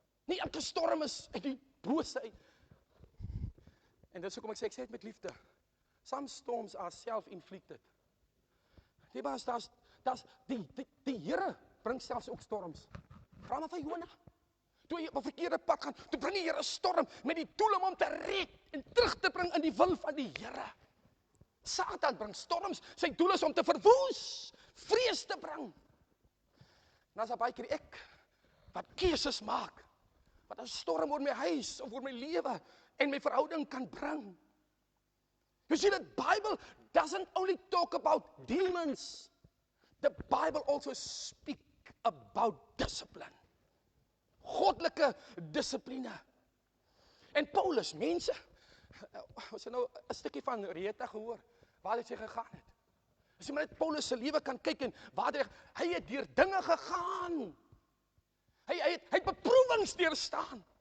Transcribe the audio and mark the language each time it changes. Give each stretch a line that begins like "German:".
Afrikaans: Nie elke storm is uit die bose uit. En dis hoekom ek sê dit met liefde.
English: Some storms are self-inflicted.
Afrikaans: Nee, maar daar's die Here bring selfs ook storms. Vra maar van Jonah. Toe hy op 'n verkeerde pad gaan, toe bring die Here 'n storm met die doel om hom te red en terug te bring in die wil van die Here. Satan bring storms, sy doel is om te verwoes, vrees te bring. En as baie keer ek wat keuses maak, wat 'n storm oor my huis of oor my lewe en my verhouding kan bring.
English: You see, the Bible doesn't only talk about demons. The Bible also speak about discipline.
Afrikaans: Goddelike dissipline. En Paulus, mense, ons het nou 'n stukkie van Reta gehoor, waar het sy gegaan het. As jy maar net Paulus se lewe kan kyk en waar hy het deur dinge gegaan. Hy het beproewings deurstaan.